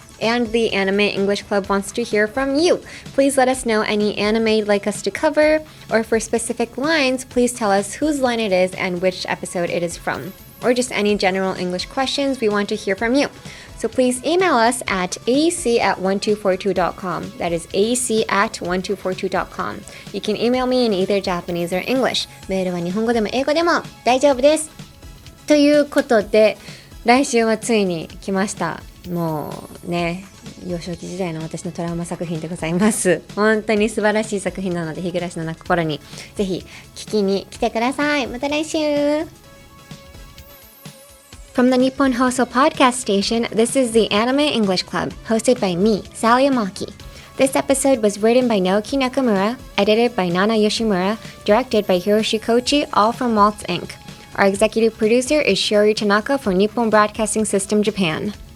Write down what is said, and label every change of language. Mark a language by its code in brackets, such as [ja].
[en] And the Anime English Club wants to hear from you. Please let us know any anime you'd like us to cover, or for specific lines, please tell us whose line it is and which episode it is from. Or just any general English questions, we want to hear from you. So please email us at aec@1242.com. That is aec@1242.com. You can email me in either Japanese or English. [ja] メールは日本語でも英語でも大丈夫です。ということで、来週はついに来ました。もうね、幼少期時代の私のトラウマ作品でございます。本当に素晴らしい作品なので、日暮らしの泣く頃にぜひ聞きに来てください。また来週。 [en] From the Nippon Hoso Podcast Station, this is the Anime English Club, hosted by me, Sally Amaki. This episode was written by Naoki Nakamura, edited by Nana Yoshimura, directed by Hiroshi Kochi, all from Waltz Inc. Our executive producer is Shiori Tanaka for Nippon Broadcasting System, Japan.